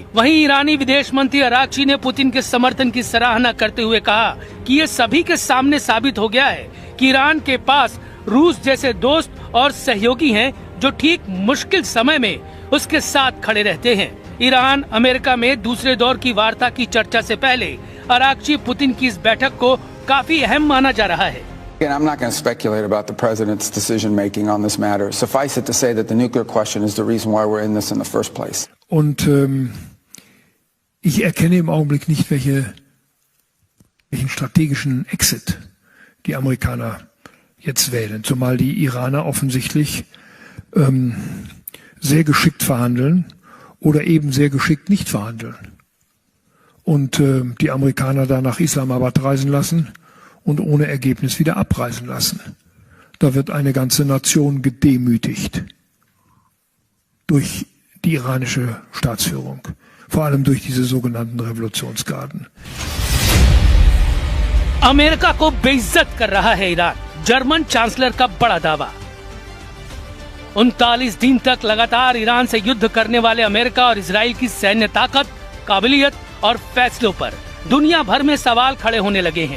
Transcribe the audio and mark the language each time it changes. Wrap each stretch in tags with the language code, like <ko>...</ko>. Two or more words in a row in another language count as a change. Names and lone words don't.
<hi>वहीं ईरानी विदेश मंत्री अराक्ची ने पुतिन के समर्थन की सराहना करते हुए कहा कि ये सभी के सामने साबित हो गया है कि ईरान के पास रूस जैसे दोस्त और सहयोगी हैं जो ठीक मुश्किल समय में उसके साथ खड़े रहते हैं। ईरान अमेरिका में दूसरे दौर की वार्ता की चर्चा से पहले अराक्ची पुतिन की इस बैठक को काफी अहम माना जा रहा है।</hi> <en>Again, I'm not going to speculate about the president's decision-making on this matter. Suffice it to say that the nuclear question is the reason why we're in this in the first place.</en> <de>Und ich erkenne im Augenblick nicht, welchen strategischen Exit die Amerikaner jetzt wählen. Zumal die Iraner offensichtlich sehr geschickt verhandeln oder eben sehr geschickt nicht verhandeln. Und die Amerikaner da nach Islamabad reisen lassen und ohne Ergebnis wieder abreisen lassen. Da wird eine ganze Nation gedemütigt durch die iranische Staatsführung, vor allem durch diese sogenannten Revolutionsgarden.</de> <hi>अमेरिका को बेइज्जत कर रहा है ईरान, जर्मन चांसलर का बड़ा दावा। 39 दिन तक लगातार ईरान से युद्ध करने वाले अमेरिका और इजराइल की सैन्य ताकत, काबिलियत और फैसलों पर दुनिया भर में सवाल खड़े होने लगे हैं।</hi>